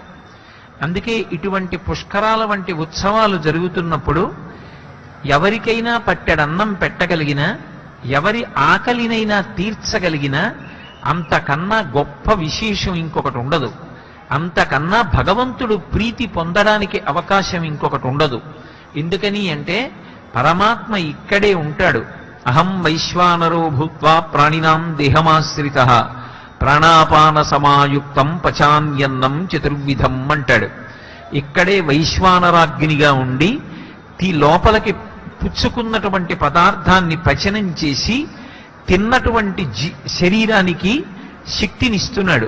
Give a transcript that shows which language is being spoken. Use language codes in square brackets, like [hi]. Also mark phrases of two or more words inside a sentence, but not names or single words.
[te] అందుకే ఇటువంటి పుష్కరాల వంటి ఉత్సవాలు జరుగుతున్నప్పుడు ఎవరికైనా పట్టెడన్నం పెట్టగలిగినా, ఎవరి ఆకలినైనా తీర్చగలిగినా అంతకన్నా గొప్ప విశేషం ఇంకొకటి ఉండదు. అంతకన్నా భగవంతుడు ప్రీతి పొందడానికి అవకాశం ఇంకొకటి ఉండదు. ఎందుకని అంటే పరమాత్మ ఇక్కడే ఉంటాడు. [sa] అహం వైశ్వానరో భూత్వా ప్రాణినాం దేహమాశ్రితః ప్రాణాపాన సమాయుక్తం పచాన్యన్నం చతుర్విధం [te] అంటాడు. ఇక్కడే వైశ్వానరాగ్నిగా ఉండి లోపలికి పుచ్చుకున్నటువంటి పదార్థాన్ని పచనం చేసి తిన్నటువంటి శరీరానికి శక్తినిస్తున్నాడు.